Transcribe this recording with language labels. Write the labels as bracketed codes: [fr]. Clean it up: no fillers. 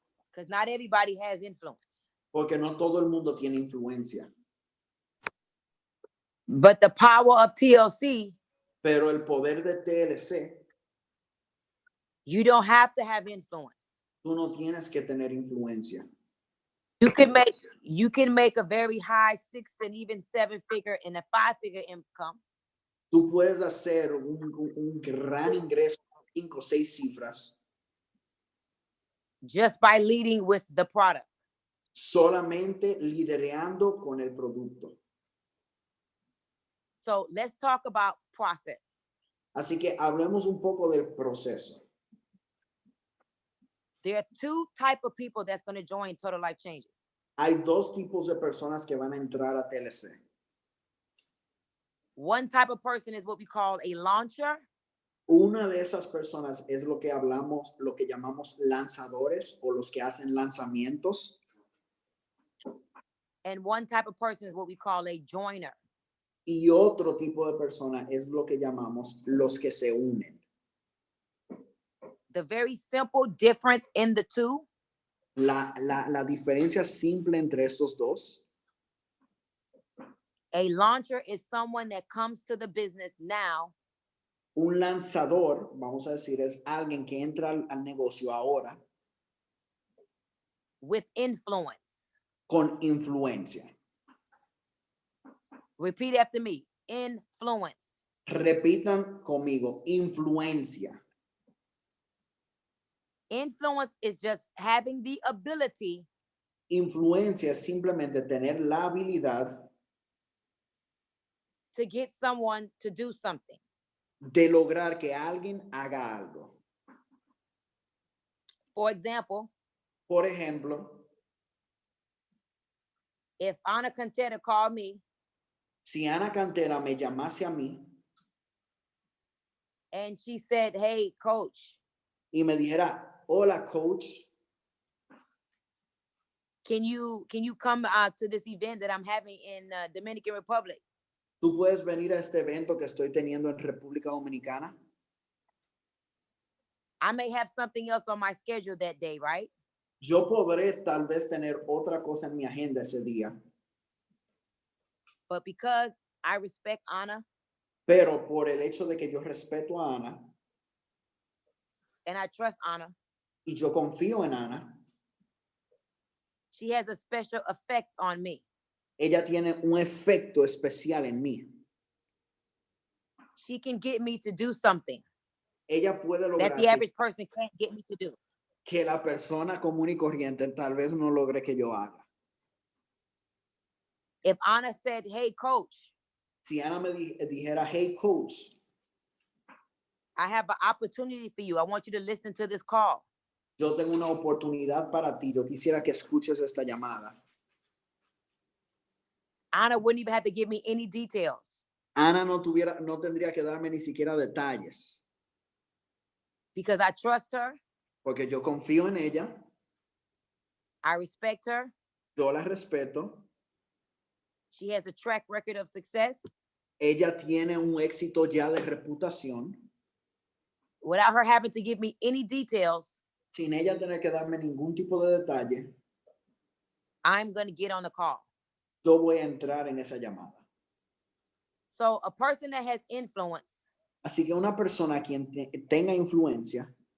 [en] because not everybody has influence. [es] Porque no todo el mundo tiene influencia. [en] But the power of TLC, [es] pero el poder de TLC, [en] you don't have to have influence. [es] tú no tienes que tener influencia. [en] You can make a very high 6 and even 7 figure and a 5-figure income [es] Tú puedes hacer un gran ingreso, 5 o 6 cifras, [en] just by leading with the product. [es] solamente liderando con el producto. [en] So let's talk about process. [es] Así que hablemos un poco del proceso. [en] There are 2 types of people that's going to join Total Life Changes. [es] Hay 2 tipos de personas que van a entrar a TLC. [en] One type of person is what we call a launcher, [es] Una de esas personas es lo que llamamos lanzadores o los que hacen lanzamientos. [en] and one type of person is what we call a joiner. [es] Y otro tipo de persona es lo que llamamos los que se unen. [en] The very simple difference in the two [es] La diferencia simple entre estos dos, [en] a launcher is someone that comes to the business now [es] un lanzador, vamos a decir, es alguien que entra al negocio ahora [en] with influence. [es] con influencia. [en] Repeat after me. Influence. [es] Repitan conmigo, influencia. [en] Influence is just having the ability [es] Influencia es simplemente tener la habilidad [en] to get someone to do something. [es] de lograr que alguien haga algo. [en] For example, [es] Por ejemplo, [en] if Anna Contenta called me [es] si Ana Cantera me llamase a mí [en] and she said, "Hey, coach, [es] y me dijera, hola coach, [en] can you come to this event that I'm having in Dominican Republic?" [es] ¿tú puedes venir a este evento que estoy teniendo en República Dominicana? [en] I may have something else on my schedule that day, right? [es] Yo podré tal vez tener otra cosa en mi agenda ese día, [en] But because I respect Anna [es] pero por el hecho de que yo respeto a Ana [en] and I trust Anna, [es] y yo confío en Ana, [en] she has a special effect on me. [es] ella tiene un efecto especial en mí. [en] She can get me to do something [es] Ella puede [en] that [es] lograr [en] the average person can't get me to do. [es] que la persona común y corriente tal vez no logre que yo haga. [en] If Anna said, "Hey, coach, [es] Si Ana me dijera, hey coach, [en] I have an opportunity for you. I want you to listen to this call." [es] yo tengo una oportunidad para ti, yo quisiera que escuches esta llamada. [en] Anna wouldn't even have to give me any details [es] Ana no tendría que darme ni siquiera detalles, [en] because I trust her, [es] porque yo confío en ella, [en] I respect her. [es] yo la respeto, [en] She has a track record of success. [es] ella tiene un éxito ya de reputación. [en] Without her having to give me any details, [es] Sin ella tener que darme ningún tipo de detalle, [en] I'm going to get on the call. [es] yo voy a entrar en esa llamada. [en] So a person that has influence, [es] Así que una persona quien tenga influencia,